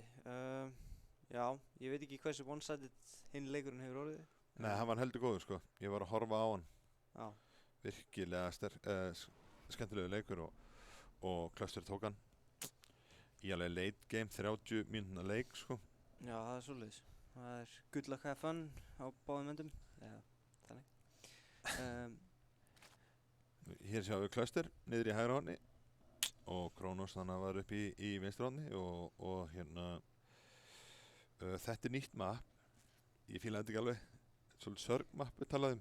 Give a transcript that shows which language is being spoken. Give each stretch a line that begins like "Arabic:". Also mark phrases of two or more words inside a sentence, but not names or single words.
Icelandic: Já, ég veit ekki hversu one-sided hinn leikurinn hefur orðið. Nei, hann var heldur góður, sko. Ég var að horfa á hann. Já. Virkilega skemmtilegu leikur og Cluster tók hann. Í alveg
English: late game,
Icelandic: 30 mínúna leik, sko. Já, það er svoleiðis. Það er
English: good luck have fun
Icelandic: á báðum endum. Já, þannig. Hér sjáum við Cluster niður í hægra horni og Kronos þannig var upp í vinstra horni og hérna þetta er nýtt mapp. Ég fíla þetta ekki alveg. Svolítið sörgmapp við talaðum.